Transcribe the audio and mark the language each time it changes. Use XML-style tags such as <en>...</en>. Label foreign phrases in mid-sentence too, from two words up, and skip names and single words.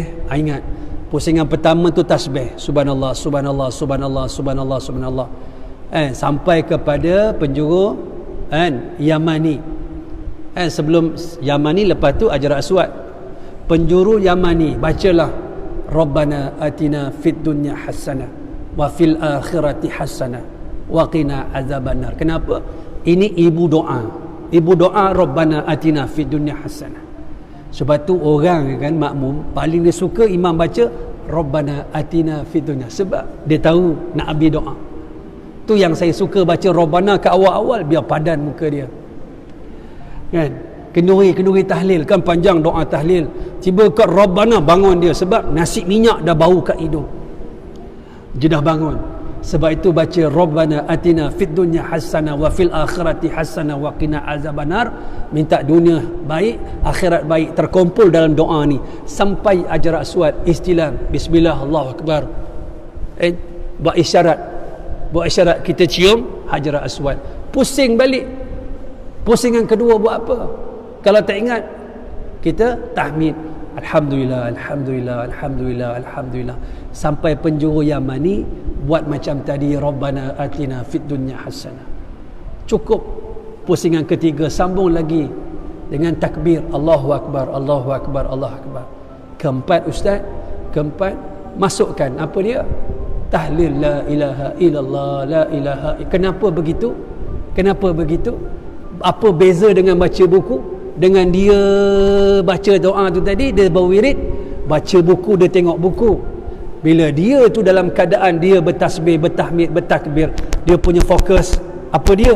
<ms>Ingat. Pusingan pertama tu tasbih,</ms> <ar>سبحان الله سبحان الله سبحان الله سبحان الله سبحان الله.</ar> <ms>Sampai kepada penjuru Yamani. Sebelum Yamani, lepas tu Hajar Aswad. Penjuru Yamani, bacalah</ms> <ar>ربنا آتنا في الدنيا حسنة وفي الآخرة حسنة وقنا عذاب النار.</ar> <ms>Kenapa? Ini ibu doa. Ibu doa</ms> <ar>ربنا آتنا في الدنيا حسنة.</ar> <ms>Sebab tu orang kan makmum paling dia suka imam baca</ms> <ar>ربنا آتنا في الدنيا,</ar> <ms>sebab dia tahu nak habis doa. Tu yang saya suka baca Rabbana ke awal-awal biar padan muka dia. Kan? Kenduri tahlil kan panjang doa tahlil. Tiba kat Rabbana bangun dia sebab nasi minyak dah bau kat hidung. Dia dah bangun. Sebab itu baca</ms> <ar>ربنا آتنا في الدنيا حسنة وفي الآخرة حسنة وقنا عذاب النار.</ar> <ms>Minta dunia baik, akhirat baik, terkumpul dalam doa ni sampai Hajar Aswad</ms> <ar>استلام بسم الله الله أكبر.</ar> <ms>Buat isyarat kita cium Hajar Aswad. Pusing balik. Pusingan kedua buat apa? Kalau tak ingat, kita tahmid</ms> <ar>الحمد لله الحمد لله الحمد لله الحمد لله,</ar> <ms>sampai penjuru Yamani buat macam tadi</ms> <ar>ربنا آتنا في الدنيا حسنة.</ar> <ms>Cukup. Pusingan ketiga sambung lagi dengan takbir</ms> <ar>الله أكبر الله أكبر الله أكبر.</ar> <ms>Keempat ustaz, masukkan apa dia?</ms> <ar>تهليل لا إله إلا الله لا إله.</ar> <ms>Kenapa begitu? Apa beza dengan baca buku? Dengan dia baca doa tu tadi, dia berwirid, baca buku dia tengok buku. Bila dia tu dalam keadaan dia bertasbih, bertahmid, bertakbir, dia punya fokus apa dia?</ms>